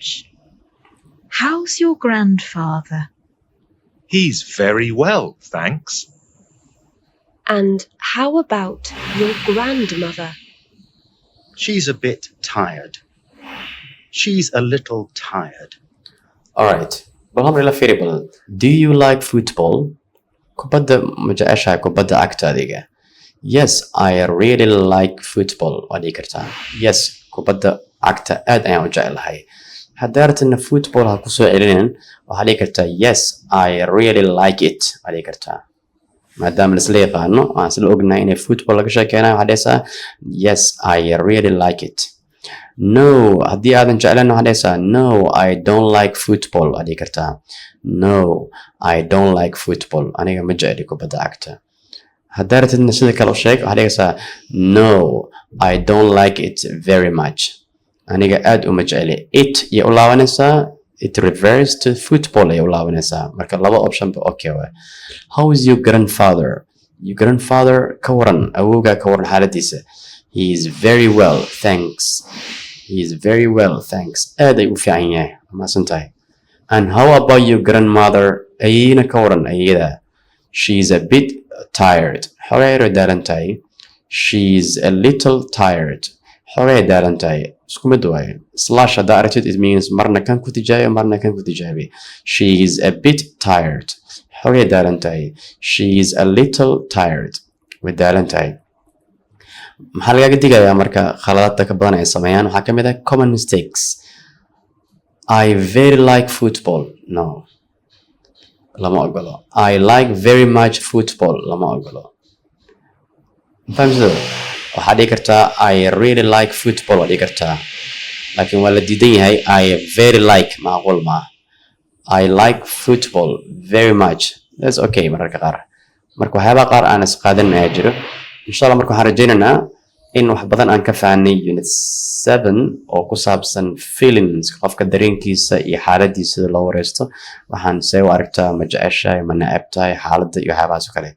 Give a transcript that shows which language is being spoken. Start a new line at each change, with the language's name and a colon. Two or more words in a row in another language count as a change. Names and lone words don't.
English: How's your grandfather? He's very well, thanks. And how about your grandmother? She's a bit tired. She's a little tired. Alright.
Somali: Bal hamar ila fiiri bal.
English: Do you like football?
Somali: Kubadda ma jeceshahay kubadda cagta adiga?
English: Yes, I really like football.
Somali: Waa dhihi kartaa. Yes, kubadda cagta aad ayaan u jecelahay. Haddaa rabtana football ha ku soo celinin waxaa dhihi kartaa
English: yes, I really like it.
Somali: Waa dhihi kartaa. maadaama la isla yaqaano aan isla ognahay inay football laga sheekeynayo waxaa dhehaysaa
English: yes I really like it.
Somali: No, haddii aadan jeclan waxaa dhehaysaa
English: no I don't like football
Somali: aad dhihi kartaa.
English: No I don't like football,
Somali: aniga ma jecli kubadda cagta. haddaa ratidna sida kale u sheeg waxaa dhehaysaa
English: no I don't like it very much,
Somali: aniga aad uma jecli. It iyo u laabanaysaa,
English: it refers to football
Somali: ay u laabanaysaa. Marka laba option ba okay waay.
English: How is your grandfather? Your grandfather
Somali: ka waran, awowgaa ka waran xaaladiisa.
English: He is very well thanks. He is very well thanks,
Somali: aad ay u fiican yahay, mahadsan tahay.
English: And how about your grandmother?
Somali: ayayna ka waran ayada.
English: She is a bit tired,
Somali: xogay daalan tahay.
English: She is a little tired,
Somali: xogay daalan tahay. isku mid waaye. Slash haddaa aragtid
English: it means
Somali: marna kan ku tijaabi marna kan ku tijaabi.
English: She is a bit tired,
Somali: xogay daalan tahay.
English: She is a little tired,
Somali: way daalan tahay. maxaa lagaga digayaa marka khaladaadka ka badan ay sameeyaan? waxaa ka mid ah
English: common mistakes. I very like football,
Somali: no lama ogolo.
English: I like very much football,
Somali: lama ogolo. fahamsado? waxaa dhihi kartaa
English: I really like football
Somali: waa dhihi kartaa, laakiin waa la diidan yahay
English: I very like,
Somali: macquul ma.
English: I like football very much, that's okay
Somali: mararka qaar. marka waxyaabaha qaar aan isqaadan ayaa jiro. insha Allah marka waxaan rajaynaynaa in wax badan aan ka fahnay unit 7 oo ku saabsan feelings, qofka dareenkiisa iyo xaaladiisa sida loo wareysto. waxaan see u aragtaa, ma jeceshahay, ma necebtahay, xaaladda iyo waxyaabahaas oo kale.